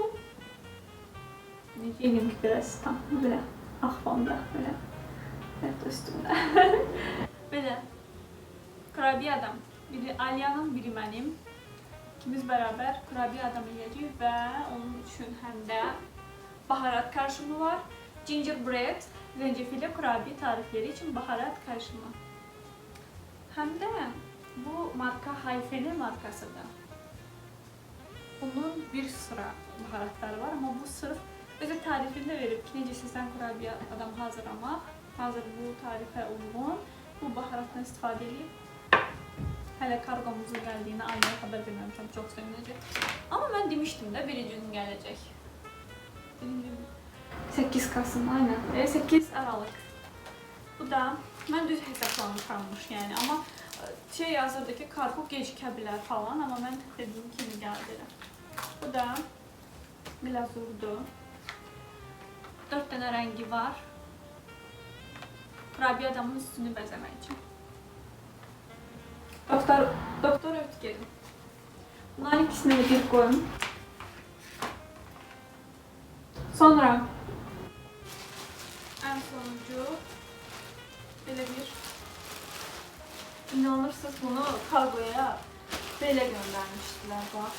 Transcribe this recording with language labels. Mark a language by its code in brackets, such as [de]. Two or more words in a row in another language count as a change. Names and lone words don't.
[az] Necəyim ki, biraz tam belə ağ fonda, belə üstümdə. Belə kurabiye adam. Biri Aliyanın, biri mənim. İkimiz bərabər kurabiye adam yiyəcəyik və onun üçün həm də baharat karışımı var. [tr] Gingerbread, zencefilli kurabiye tarifleri için baharat karışımı. Hem de bu marka Hayfeli markasıdır. [az] Bunun bir sıra baharatları var ama bu sırf özü tarifinde verip ki necə sizdən kurabiye adam hazırlamaq, [tr] hazır bu tarife uygun [az] bu baharatdan istifadə edib hələ kargomuzun gəldiyini aileye xəbər verməmişəm, çox sevinəcək. Amma mən demişdim də birinci gün gələcək. [tr] 8 Kasım aynen. 8 Aralık. [az] Bu da mən düz hesablamışammış yani ama şey yazırdı ki kargo gecikə bilər falan ama mən dediyim kimi gəldi. Bu da glazurdu. 4 tane rəngi var. Kurabiye adamın üstünü bəzəmək üçün. Doktor Ötker'in. [tr] Bunların ikisini de bir koyun. Sonra en sonuncu böyle bir inanırsınız bunu kargoya böyle göndermiştiler bak.